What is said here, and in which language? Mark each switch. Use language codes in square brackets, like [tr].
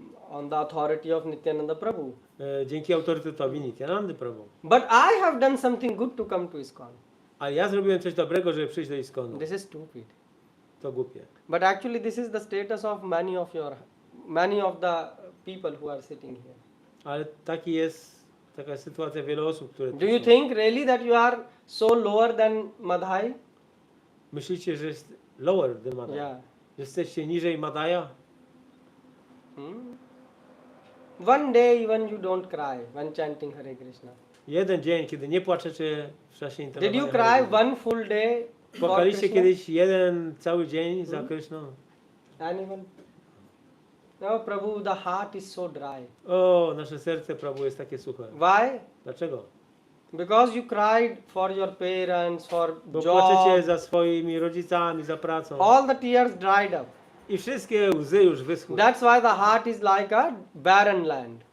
[en] on the authority of Nityananda Prabhu. [pl] dzięki autorytetowi Nityanandy Prabhu. [en] But I have done something good to come to ISKCON. [pl] A ja zrobiłem coś dobrego, żeby przyjść do ISKCONu. [en] This is stupid. [pl] To głupie. [en] But actually, this is the status of many of the people who are sitting here. [pl] Ale taka sytuacja wielu osób, które tu [en] Do you [pl] są. [en] think really that you are so lower than Madhai? [pl] Myślicie, że jest [en] lower than Madai? Yeah. [pl] Jesteście niżej Madaja? [en] One day even you don't cry when chanting Hare Krishna. [pl] Jeden dzień, kiedy nie płaczecie w czasie [en] Did [pl] intonowania. [en] you [pl] Hare [en] cry [pl] Krishna. [en] one full day for [pl] Płakaliście [en] Krishna? [pl] kiedyś jeden cały dzień za Kryszną? [en] Anyone? No, Prabhu, the heart is so dry. [pl] O, nasze serce, Prabhu, jest takie suche. [en] Why? [pl] Dlaczego? [en] Because you cried for your parents, for [pl] Bo płaczecie [en] job. [pl] za swoimi rodzicami, za pracą. [en] All the tears dried up. [pl] I wszystkie łzy już wyschły. [en] That's why the heart is like a barren land.